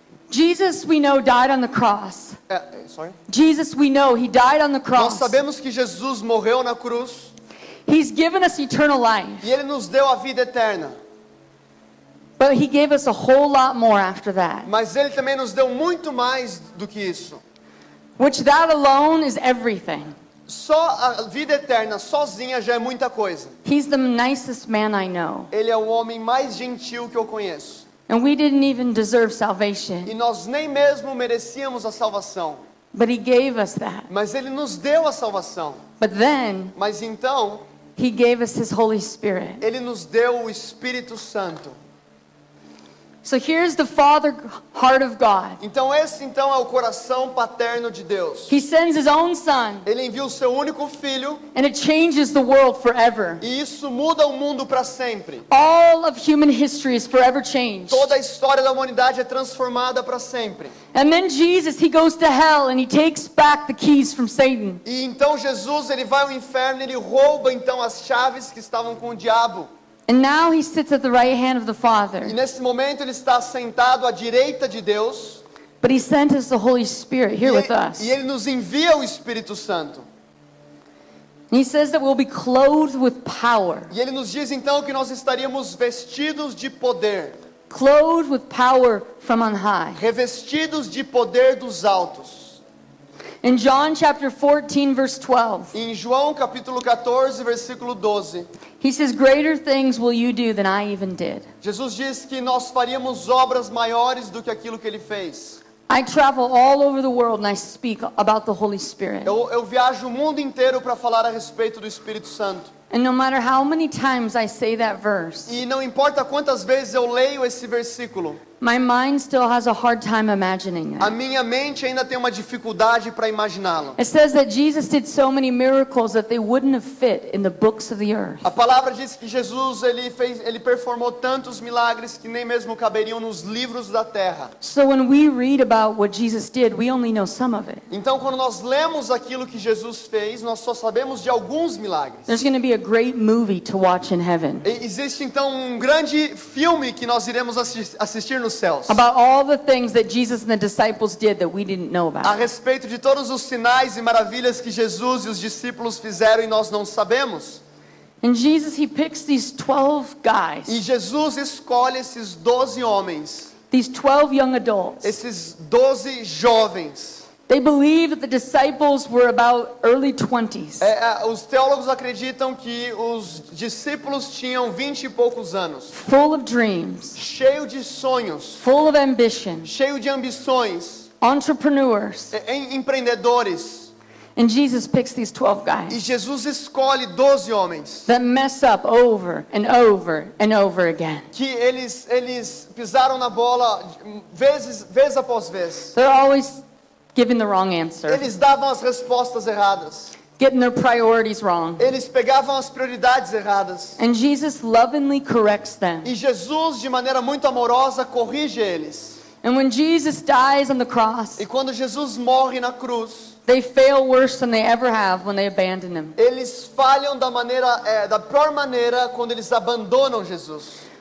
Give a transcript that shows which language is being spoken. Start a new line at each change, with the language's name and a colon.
English: Jesus, we know, died on the cross. Sorry. Jesus, we know, He died on the
Portuguese: Nós
English: cross.
Portuguese: sabemos que Jesus morreu na cruz
English: He's given us eternal life,
Portuguese: e Ele nos deu a vida eterna.
English: but He gave us a whole lot more after that.
Portuguese: Mas Ele também nos deu muito mais do que isso.
English: Which that alone is everything.
Portuguese: Só a vida eterna sozinha já é muita coisa.
English: He's the nicest man I know.
Portuguese: Ele é o homem mais gentil que eu conheço.
English: And we didn't even deserve salvation,
Portuguese: E nós nem mesmo merecíamos a salvação.
English: but He gave us that.
Portuguese: Mas Ele nos deu a salvação.
English: But then
Portuguese: Mas então,
English: He gave us His Holy Spirit.
Portuguese: Ele nos deu o Espírito Santo.
English: So here's the father heart of God.
Portuguese: Então esse então é o coração paterno de Deus.
English: He sends his own son,
Portuguese: Ele envia o seu único filho
English: and it changes the world forever.
Portuguese: e isso muda o mundo para sempre.
English: All of human history is forever changed.
Portuguese: Toda a história da humanidade é transformada para sempre.
English: And then Jesus, he goes to hell and he takes back the keys from Satan.
Portuguese: E então Jesus, ele vai ao inferno, ele rouba então as chaves que estavam com o diabo.
English: And now he sits at the right hand of the
Portuguese: E
English: Father.
Portuguese: nesse momento ele está sentado à direita de Deus.
English: But he sent us the Holy Spirit here with us.
Portuguese: E ele nos envia o Espírito Santo.
English: And he says that we'll be clothed with power.
Portuguese: E ele nos diz então que nós estaríamos vestidos de poder.
English: Clothed with power from on high.
Portuguese: Revestidos de poder dos altos.
English: In John chapter 14 verse 12,
Portuguese: Em João capítulo 14, versículo 12,
English: he says, "Greater things will you do than I even did."
Portuguese: Jesus diz que nós faríamos obras maiores do que aquilo que ele fez.
English: I travel all over the world and I speak about the Holy Spirit.
Portuguese: Eu viajo o mundo inteiro para falar a respeito do Espírito Santo.
English: And no matter how many times I say that verse,
Portuguese: E não importa quantas vezes eu leio esse versículo,
English: my mind still has a hard time imagining
Portuguese: a
English: it.
Portuguese: minha mente ainda tem uma dificuldade para imaginá-lo.
English: It says that Jesus did so many miracles that they wouldn't have fit in the books of the earth.
Portuguese: A palavra diz que Jesus ele performou tantos milagres que nem mesmo caberiam nos livros da terra.
English: So when we read about what Jesus did, we only know some of it.
Portuguese: Então, quando nós lemos aquilo que Jesus fez, nós só sabemos de alguns milagres.
English: There's going to be a great movie to watch in heaven
Portuguese: Existe então um grande filme que nós iremos assistir nos céus
English: about all the things that Jesus and the disciples did that we didn't know
Portuguese: a
English: about.
Portuguese: respeito de todos os sinais e maravilhas que Jesus e os discípulos fizeram e nós não sabemos.
English: And Jesus, he picks these 12
Portuguese: E
English: guys,
Portuguese: Jesus escolhe esses 12 homens,
English: these 12 young adults.
Portuguese: esses 12 jovens.
English: They believe that the disciples were about early 20s.
Portuguese: Os teólogos acreditam que os discípulos tinham 20 e poucos anos,
English: Full of dreams,
Portuguese: cheio de sonhos,
English: full of ambition,
Portuguese: cheio de ambições,
English: entrepreneurs.
Portuguese: empreendedores.
English: And Jesus picks these 12
Portuguese: E
English: guys
Portuguese: Jesus escolhe 12 homens
English: that mess up over and over and over again.
Portuguese: que eles pisaram na bola vez após vez.
English: They're always giving the wrong answer,
Portuguese: Eles davam as respostas erradas.
English: getting their priorities wrong.
Portuguese: Eles pegavam as prioridades erradas.
English: And Jesus lovingly corrects them.
Portuguese: E Jesus, de maneira muito amorosa, corrige eles.
English: And when Jesus dies on the cross,
Portuguese: E quando Jesus morre na cruz,
English: they fail worse than they ever have when they abandon him.
Portuguese: eles falham da pior maneira quando eles abandonam Jesus.